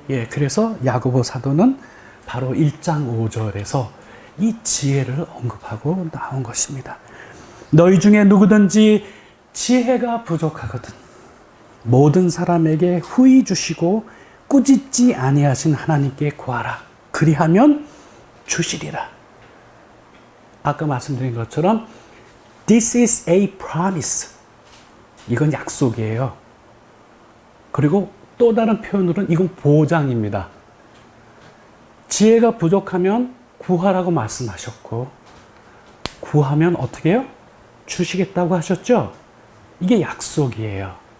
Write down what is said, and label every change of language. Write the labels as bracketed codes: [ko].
[ko] 그래서 야고보 사도는 바로 1장 5절에서 이 지혜를 언급하고 나온 것입니다. 너희 중에 누구든지 지혜가 부족하거든 모든 사람에게 후히 주시고 꾸짖지 아니하신 하나님께 구하라. 그리하면 주시리라. 아까 말씀드린 것처럼 [en] This is a promise. [ko] 이건 약속이에요. 그리고 또 다른 표현으로는 이건 보장입니다. 지혜가 부족하면 구하라고 말씀하셨고 구하면 어떻게 해요? 주시겠다고 하셨죠? 이게 약속이에요.